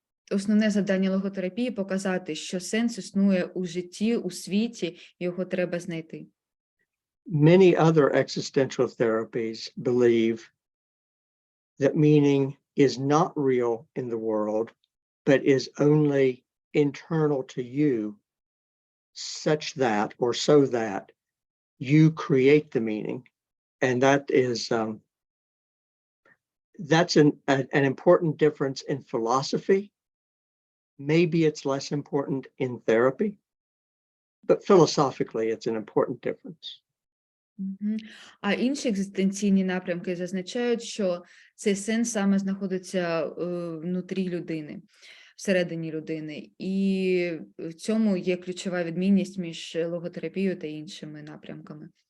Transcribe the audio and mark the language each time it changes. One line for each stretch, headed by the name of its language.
Ukrainian: Основне завдання логотерапії – показати, що сенс існує у житті, у світі, його треба знайти.
English: Many other existential therapies believe that meaning is not real in the world, but is only internal to you, such that, or so that, you create the meaning. And that is, that's an important difference in philosophy. Maybe it's less important in therapy, but philosophically it's an important difference.
Ukrainian: А інші екзистенційні напрямки зазначають, що цей сенс саме знаходиться внутрі людини, всередині людини. І в цьому є ключова відмінність між логотерапією та іншими напрямками.